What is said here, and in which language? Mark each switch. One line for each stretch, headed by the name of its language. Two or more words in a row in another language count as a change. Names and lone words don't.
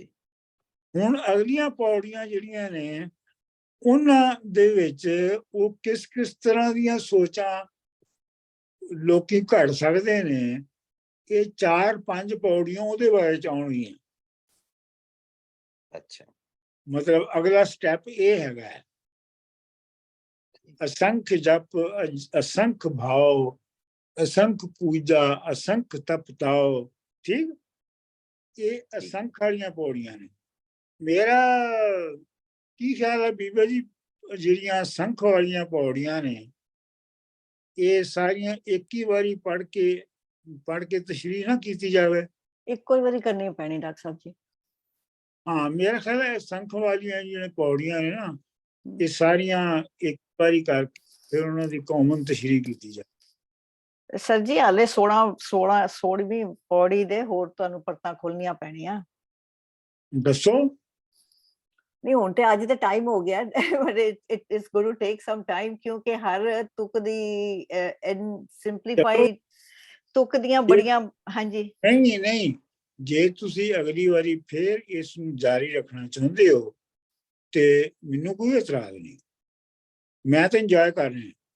Punjabi: ਹੁਣ ਅਗਲੀਆਂ ਪੌੜੀਆਂ ਜਿਹੜੀਆਂ ਨੇ ਉਹਨਾਂ ਦੇ ਵਿੱਚ ਉਹ ਕਿਸ ਕਿਸ ਤਰ੍ਹਾਂ ਦੀਆਂ ਸੋਚਾਂ ਲੋਕੀ ਘੜ ਸਕਦੇ ਨੇ, ਇਹ 4-5 ਪੌੜੀਆਂ ਉਹਦੇ ਬਾਰੇ ਚ ਆਉਣਗੀਆਂ। ਅੱਛਾ, ਮਤਲਬ ਅਗਲਾ ਸਟੈਪ ਇਹ ਹੈਗਾ, ਅਸੰਖ ਜਪ ਅਸੰਖ ਭਾਵ ਅਸੰਖ ਪੂਜਾ ਅਸੰਖ ਤਪ ਤਾਓ। ਠੀਕ, ਇਹ ਅਸੰਖ ਵਾਲੀਆਂ ਪੌੜੀਆਂ ਨੇ। ਮੇਰਾ ਕੀ ਖ਼ਿਆਲ ਹੈ ਬੀਬਾ ਜੀ, ਜਿਹੜੀਆਂ ਅਸੰਖ ਵਾਲੀਆਂ ਪੌੜੀਆਂ ਨੇ ਇਹ ਸਾਰੀਆਂ ਇੱਕ ਹੀ ਵਾਰੀ ਪੜ੍ਹ ਕੇ ਤਸ਼ਰੀਹ ਨਾ ਕੀ ਜਾਵੇ, ਇੱਕੋ ਹੀ ਵਾਰੀ ਕਰਨੀ ਪੈਣੀ ਡਾਕਟਰ ਸਾਹਿਬ ਜੀ। ਹਾਂ ਮੇਰਾ ਖ਼ਿਆਲ ਹੈ ਅਸੰਖ ਵਾਲੀਆਂ ਜਿਹੜੀਆਂ ਪੌੜੀਆਂ ਨੇ ਨਾ ਇਹ ਸਾਰੀਆਂ ਇੱਕ ਵਾਰੀ ਕਰਕੇ ਫਿਰ ਉਹਨਾਂ ਦੀ ਕਾਮਨ ਤਸ਼ਰੀਹ ਕੀ ਜਾਏ। ਸਰ ਜੀ ਹਾਲੇ 16ਵੀਂ ਪੌੜੀ ਦੇ ਹੋਰ ਤੁਹਾਨੂੰ ਪਰਤਾਂ ਖੋਲਣੀਆਂ ਪੈਣੀਆਂ। दसो। ਨਹੀਂ ਹੁਣ ਤੇ ਅੱਜ ਤੇ ਟਾਈਮ ਹੋ ਗਿਆ,
English: but it is going to take some time
Punjabi: ਕਿਉਂਕਿ ਹਰ ਤੁਕ ਦੀ ਸਿੰਪਲੀਫਾਈਡ ਤੁਕ ਦੀਆਂ ਬੜੀਆਂ। ਹਾਂਜੀ ਨਹੀਂ ਨਹੀਂ, ਜੇ ਤੁਸੀਂ ਅਗਲੀ ਵਾਰੀ ਫਿਰ ਇਸ ਨੂੰ ਜਾਰੀ ਰੱਖਣਾ ਚਾਹੁੰਦੇ ਹੋ ਤੇ ਮੈਨੂੰ ਕੋਈ ਇਤਰਾਜ਼ ਨਹੀਂ, ਮੈਂ ਤਾਂ ਇੰਜੋਏ ਕਰ ਰਿਹਾ।